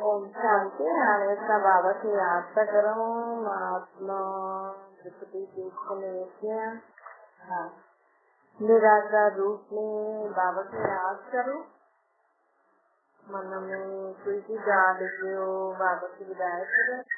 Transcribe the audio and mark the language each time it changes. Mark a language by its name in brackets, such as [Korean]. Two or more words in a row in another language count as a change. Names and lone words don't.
[Sindhi] शांति हाणे असां बाबा खे यादि था करूं। महात्मा त्रिपुटी तीर्थ में हाँ निराकार रूप में बाबा खे यादि करो। मन में कोई भी ॻाल्हि हुजेव बाबा खे ॿुधाए छॾो।